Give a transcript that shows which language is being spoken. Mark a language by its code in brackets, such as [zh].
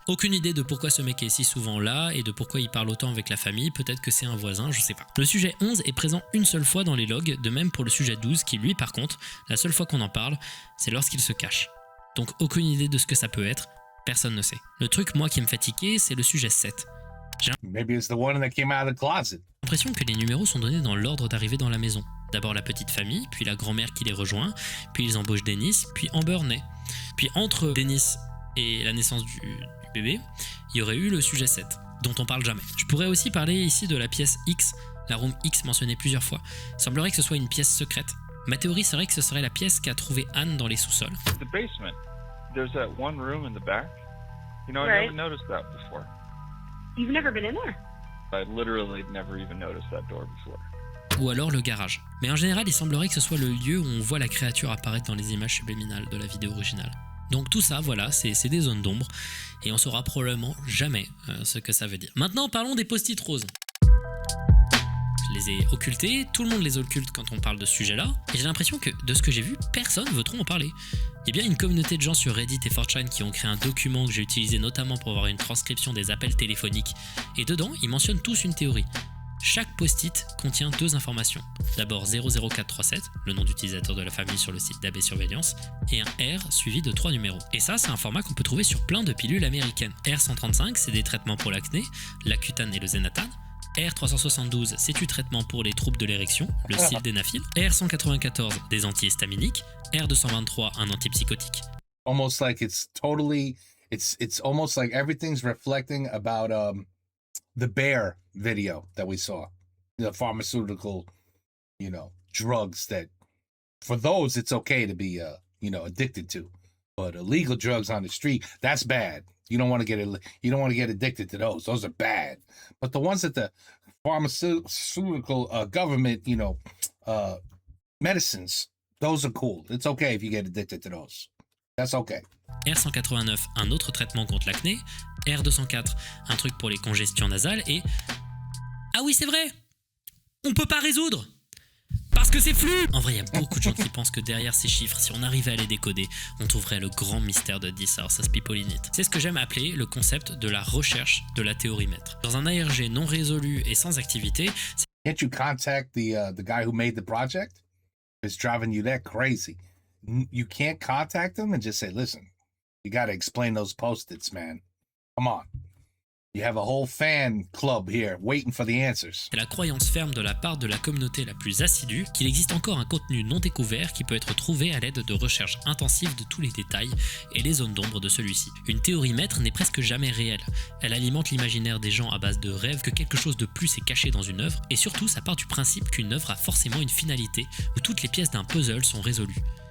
[fr] Aucune idée de pourquoi ce mec est si souvent là, et de pourquoi il parle autant avec la famille, peut-être que c'est un voisin, je sais pas. Le sujet 11 est présent une seule fois dans les logs, de même pour le sujet 12, qui lui par contre, la seule fois qu'on en parle, c'est lorsqu'il se cache. Donc aucune idée de ce que ça peut être, personne ne sait. Le truc, moi, qui me fait tiquer, c'est le sujet 7. [en] Maybe it's the one that came out of the closet. [fr] J'ai l'impression que les numéros sont donnés dans l'ordre d'arrivée dans la maison. D'abord la petite famille, puis la grand-mère qui les rejoint, puis ils embauchent Dennis, puis Amber naît. Puis entre Dennis et la naissance du bébé, il y aurait eu le sujet 7, dont on parle jamais. Je pourrais aussi parler ici de la pièce X, la room X mentionnée plusieurs fois. Il semblerait que ce soit une pièce secrète. Ma théorie serait que ce serait la pièce qu'a trouvée Anne dans les sous-sols. [en] The basement. There's that one room in the back. You know, I Right. never noticed that before. You've never been in there? I literally never even noticed that door before. [fr] Ou alors le garage. Mais en général, il semblerait que ce soit le lieu où on voit la créature apparaître dans les images subliminales de la vidéo originale. Donc tout ça, voilà, c'est des zones d'ombre, et on saura probablement jamais ce que ça veut dire. Maintenant, parlons des post-it roses. Je les ai occultés, tout le monde les occulte quand on parle de ce sujet-là, et j'ai l'impression que, de ce que j'ai vu, personne ne veut trop en parler. Il y a bien une communauté de gens sur Reddit et 4chan qui ont créé un document que j'ai utilisé notamment pour avoir une transcription des appels téléphoniques, et dedans, ils mentionnent tous une théorie. Chaque post-it contient deux informations. D'abord 00437, le nom d'utilisateur de la famille sur le site d'AB Surveillance, et un R suivi de 3 numéros. Et ça, c'est un format qu'on peut trouver sur plein de pilules américaines. R135, c'est des traitements pour l'acné, l'Accutane et le Zenatan. R372, c'est du traitement pour les troubles de l'érection, le sildenafil. R194, des antihistaminiques. R223, un antipsychotique. [en] Almost like it's totally, it's almost like everything's reflecting about the bear video that we saw, the pharmaceutical, drugs that, for those it's okay to be addicted to, but illegal drugs on the street, that's bad. You don't want to get addicted to those. Those are bad. But the ones that the pharmaceutical government, medicines, those are cool. It's okay if you get addicted to those. That's okay. [fr] R189, un autre traitement contre l'acné. R204, un truc pour les congestions nasales. Et... ah oui, c'est vrai, on peut pas résoudre parce que c'est flou. En vrai, il y a beaucoup de gens qui pensent que derrière ces chiffres, si on arrivait à les décoder, on trouverait le grand mystère de This House as People in It. C'est ce que j'aime appeler le concept de la recherche de la théorie maître. Dans un ARG non résolu et sans activité, [en] can't you contact the guy who made the project? It's driving you that crazy. You can't contact him and just say, listen, you got to explain those post-its, man. Come on. You have a whole fan club here waiting for the answers. [fr] C'est la croyance ferme de la part de la communauté la plus assidue qu'il existe encore un contenu non découvert qui peut être trouvé à l'aide de recherches intensives de tous les détails et les zones d'ombre de celui-ci. Une théorie maître n'est presque jamais réelle. Elle alimente l'imaginaire des gens à base de rêves que quelque chose de plus est caché dans une œuvre, et surtout ça part du principe qu'une œuvre a forcément une finalité où toutes les pièces d'un puzzle sont résolues.